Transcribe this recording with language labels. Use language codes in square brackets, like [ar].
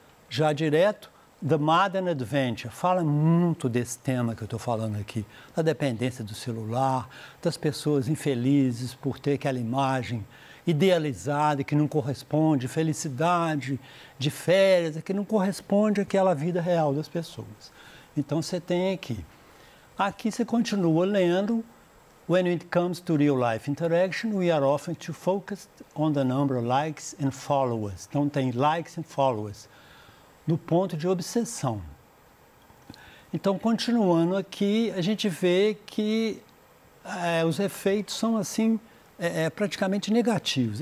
[pt] já direto, The Modern Adventure, fala muito desse tema que eu estou falando aqui, da dependência do celular, das pessoas infelizes por ter aquela imagem idealizada que não corresponde, felicidade de férias, que não corresponde àquela vida real das pessoas. Então você tem aqui. Aqui você continua lendo. [en] When it comes to real-life interaction, we are often too focused on the number of likes and followers. [pt] Então tem [en] likes and followers [pt] no ponto de obsessão. Então, continuando aqui, a gente vê que os efeitos são assim, praticamente negativos.